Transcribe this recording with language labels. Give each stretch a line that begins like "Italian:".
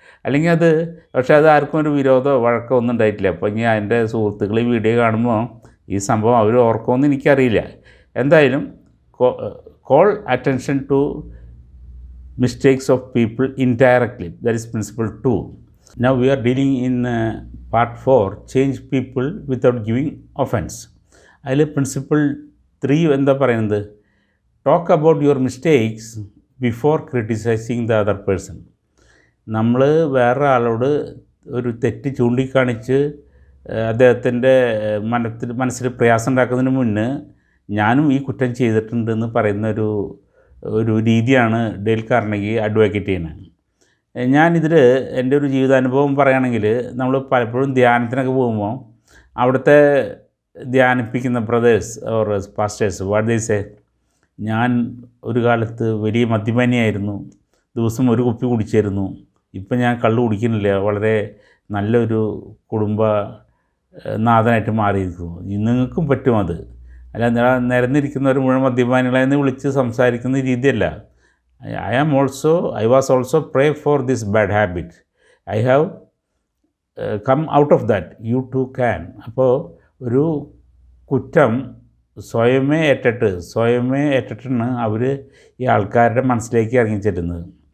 Malayalam: അല്ലെങ്കിൽ അത്, പക്ഷേ അത് ആർക്കും ഒരു വിരോധമോ വഴക്കോ ഒന്നും ഉണ്ടായിട്ടില്ല. അപ്പോൾ ഇനി അതിൻ്റെ സുഹൃത്തുക്കൾ ഈ വീഡിയോ കാണുമ്പോൾ ഈ സംഭവം അവർ ഓർക്കുമെന്ന് എനിക്കറിയില്ല. എന്തായാലും
English: Call attention to mistakes of people indirectly. That is principle 2. Now we are dealing in part 4, change people without giving offense.
Malayalam: അതിൽ പ്രിൻസിപ്പിൾ 3 എന്താ പറയുന്നത്,
English: Talk about your mistakes before criticising the other person.
Malayalam: നമ്മൾ വേറെ ആളോട് ഒരു തെറ്റ് ചൂണ്ടിക്കാണിച്ച് അദ്ദേഹത്തിൻ്റെ മനസ്സിൽ പ്രയാസം ഉണ്ടാക്കുന്നതിന് മുന്നേ ഞാനും ഈ കുറ്റം ചെയ്തിട്ടുണ്ടെന്ന് പറയുന്ന ഒരു രീതിയാണ് ഡെയിൽ കാർണഗി അഡ്വക്കേറ്റ് ചെയ്യുന്നത്. ഞാനിതിൽ എൻ്റെ ഒരു ജീവിതാനുഭവം പറയുകയാണെങ്കിൽ, നമ്മൾ പലപ്പോഴും ധ്യാനത്തിനൊക്കെ പോകുമ്പോൾ അവിടുത്തെ ധ്യാനിപ്പിക്കുന്ന brothers or pastors
English: what they say,
Malayalam: ഞാൻ ഒരു കാലത്ത് വലിയ മദ്യപാനിയായിരുന്നു, ദിവസം ഒരു കുപ്പി കുടിച്ചിരുന്നു, ഇപ്പം ഞാൻ കള്ള് കുടിക്കുന്നില്ല, വളരെ നല്ലൊരു കുടുംബ നാഥനായിട്ട് മാറിയിരിക്കുന്നു, നിങ്ങൾക്കും പറ്റും അത്. അല്ല, നിരന്നിരിക്കുന്നവർ മുഴുവൻ മദ്യപാനികളെന്ന് വിളിച്ച് സംസാരിക്കുന്ന രീതിയല്ല.
English: I was also pray for this bad habit. I have come out of that. You too can.
Malayalam: അപ്പോൾ ഒരു കുറ്റം സ്വയമേ ഏറ്റിട്ടാണ് അവർ ഈ ആൾക്കാരുടെ മനസ്സിലേക്ക് ഇറങ്ങിച്ചെല്ലുന്നത്.